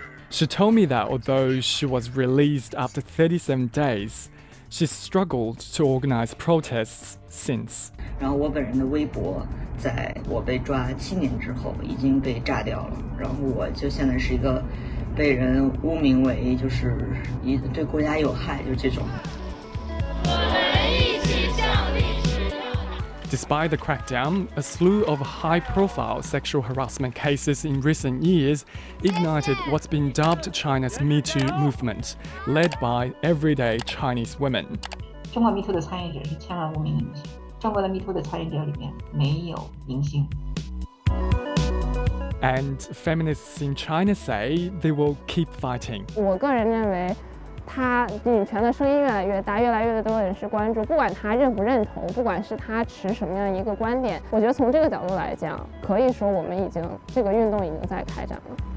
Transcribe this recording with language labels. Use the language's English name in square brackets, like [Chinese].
[English] She told me that although she was released after 37 days, she's struggled to organize protests since. [Chinese] 然后我本人的微博在我被抓7年之后已经被炸掉了，然后我就现在是一个被人污名为就是对国家有害，就这种。 [English] Despite the crackdown, a slew of high-profile sexual harassment cases in recent years ignited what's been dubbed China's MeToo movement, led by everyday Chinese women. [Chinese] 中国 MeToo 的参与者是千万无名的女性，中国的 MeToo 的参与者里面没有明星。 [English] And feminists in China say they will keep fighting. [Chinese] 我个人认为，女权的声音越来越大，越来越多人士关注，不管他认不认同，不管是他持什么样一个观点，我觉得从这个角度来讲，可以说我们这个运动已经在开展了。